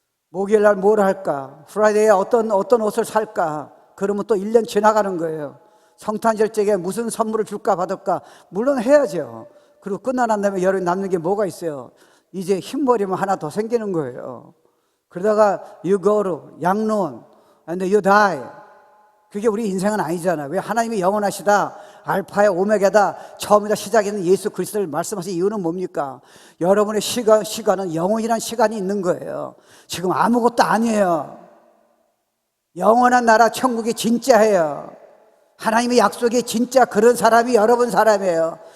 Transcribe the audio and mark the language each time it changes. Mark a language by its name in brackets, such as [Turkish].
[Korean] 목요일 날 뭘 할까? 프라이데이에 어떤 옷을 살까? 그러면 또 1년 지나가는 거예요. 성탄절제에 무슨 선물을 줄까 받을까? 물론 해야죠. 그리고 끝나난 다음에 여러분 남는 게 뭐가 있어요? 이제 흰머리만 하나 더 생기는 거예요. 그러다가 [English] you go to 양론 and you die. [Korean] 그게 우리 인생은 아니잖아요. 왜? 하나님이 영원하시다, 알파야 오메가다, 처음이다 시작이는 예수 그리스도를 말씀하신 이유는 뭡니까? 여러분의 시간은 영원이라는 시간이 있는 거예요. 지금 아무것도 아니에요. 영원한 나라 천국이 진짜예요. 하나님의 약속이 진짜 그런 사람이 여러분 사람이에요.